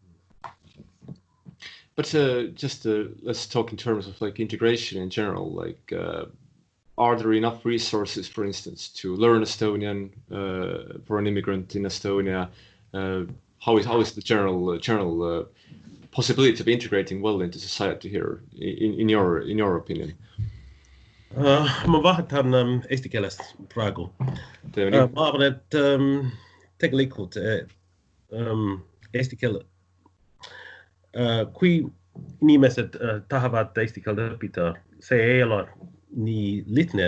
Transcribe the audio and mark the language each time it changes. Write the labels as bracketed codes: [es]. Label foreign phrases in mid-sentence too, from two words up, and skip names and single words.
[en] But just let's talk in terms of like integration in general. Like, are there enough resources, for instance, to learn Estonian for an immigrant in Estonia? How is the general possibility of integrating well into society here, in your opinion? [et] Ma vahetan eesti keelest praegu. Ma arvan, et tegelikult eesti keel, kui inimesed tahavad eesti keelt õppida, see ei ole nii lihtne.